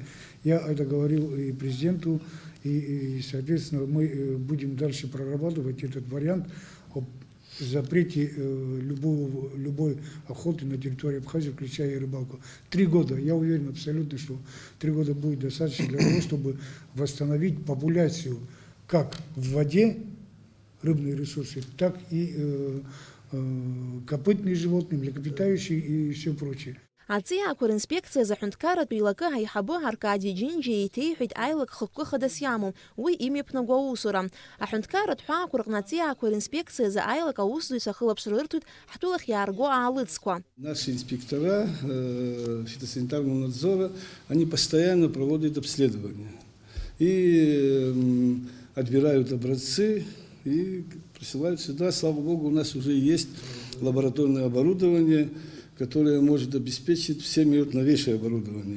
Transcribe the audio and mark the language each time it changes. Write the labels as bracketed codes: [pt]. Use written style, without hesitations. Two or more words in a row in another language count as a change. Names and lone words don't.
[ru] Я это говорил и президенту, и соответственно, мы будем дальше прорабатывать этот вариант о запрете любой охоты на территории Абхазии, включая и рыбалку. 3 года, я уверен абсолютно, что 3 года будет достаточно для того, чтобы восстановить популяцию как в воде, рыбные ресурсы, так и копытные животные, млекопитающие и все прочее. [ab] Аҵиаақәа ринспекциазы аҳәынҭқарратә еилакы аиҳабы Аркадий Џьинџьиа еиҭеиҳәеит аилак хықәкы хадас иамоу, уи имҩаԥнаго аусура. Аҳәынҭқарратә ҳәаақәа рҟны аҵиаақәа ринспекциазы аилак аусзуҩцәа ахылаԥшра рырҭоит ҳтәылахь иаарго аалыҵқәа. [ru] Наши инспектора фитосанитарного надзора, они постоянно проводят обследования и отбирают образцы и присылают сюда. Слава Богу, у нас уже есть лабораторное оборудование, которое может обеспечить всеми новейшее оборудование.